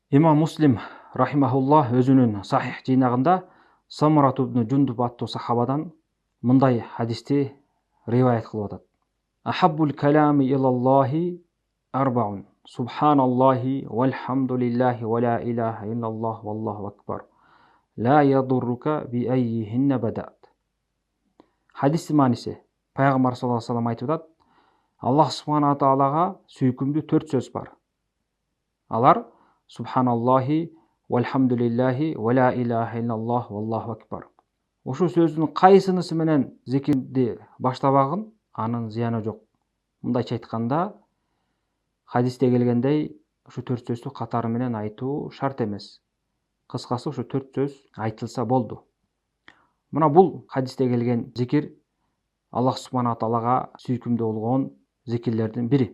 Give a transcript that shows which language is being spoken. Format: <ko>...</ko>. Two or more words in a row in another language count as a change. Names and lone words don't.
<ky>Имам Муслим рахимахуллах өзүнүн Сахих жыйнагында Самурат ибн Жундуб аттуу сахабадан мындай хадисти риваят кылып атат.</ky> <ar>أحب الكلام إلى الله أربع. سبحان الله والحمد لله ولا إله إلا الله والله أكبر. لا يضرك بأيهن بدأت.</ar> <ky>Хадистин мааниси Пайгамбар</ky> <ar>صلى الله عليه وسلم</ar> <ky>айтып атат: Аллах субхана таалага сүйкүмдүү 4 сөз бар.</ky> <ar>Алар سبحان الله والحمد لله ولا إله إلا الله والله أكبر.</ar> <ky>Ошол сөздүн кайсынысы менен зикирди баштабагын, анын зыяны жок. Мындайча айтканда, хадисте келгендей, ушу 4 сөздү катары менен айтуу шарт эмес. Кыскасы ушу 4 сөз айтылса болду. Мына бул хадисте келген зикир Аллах субхана таалага сүйкүмдүү болгон зикирлердин бири.</ky>